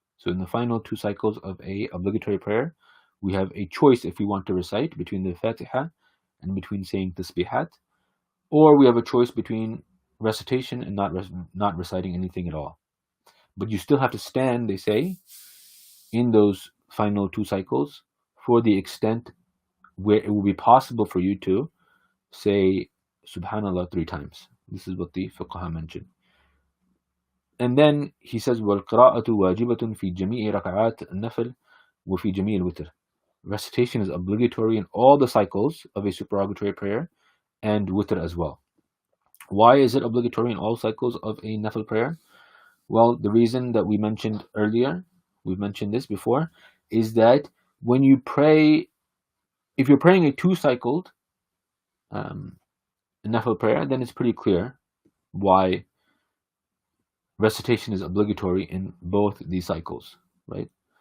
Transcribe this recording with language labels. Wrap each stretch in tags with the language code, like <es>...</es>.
<en>So in the final 2 cycles of a obligatory prayer, we have a choice if we want to recite between the Fatiha and between saying tasbihat, or we have a choice between recitation and not reciting anything at all. But you still have to stand, they say, in those final 2 cycles for the extent where it will be possible for you to say Subhanallah 3 times. This is what the fuqaha mentioned.</en> <ar>And then he says, وَالْقِرَاءَةُ وَاجِبَةٌ فِي جَمِيعِ رَكَعَاتِ النَّفْلِ وَفِي جَمِيعِ الْوِتْرِ.</ar> <en>Recitation is obligatory in all the cycles of a supererogatory prayer and witr as well. Why is it obligatory in all cycles of a nafil prayer? Well, the reason that we mentioned earlier, we've mentioned this before, is that when you pray, if you're praying a 2-cycled nafil prayer, then it's pretty clear why recitation is obligatory in both these cycles, right?</en>